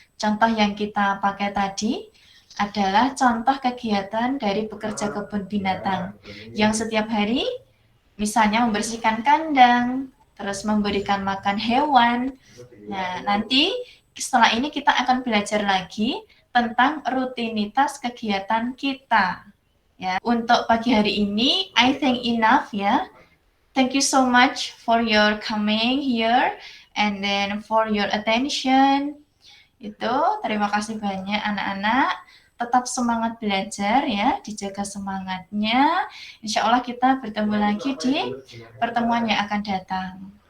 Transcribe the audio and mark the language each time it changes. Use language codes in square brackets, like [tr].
[id] Contoh yang kita pakai tadi adalah contoh kegiatan dari pekerja kebun binatang yang setiap hari misalnya membersihkan kandang, terus memberikan makan hewan. Nah, nanti setelah ini kita akan belajar lagi tentang rutinitas kegiatan kita. Ya, untuk pagi hari ini [en] I think enough [id] ya. [en] Thank you so much for your coming here and then for your attention. [id] Itu terima kasih banyak anak-anak. Tetap semangat belajar ya, dijaga semangatnya. Insya Allah kita bertemu lagi di pertemuan yang akan datang.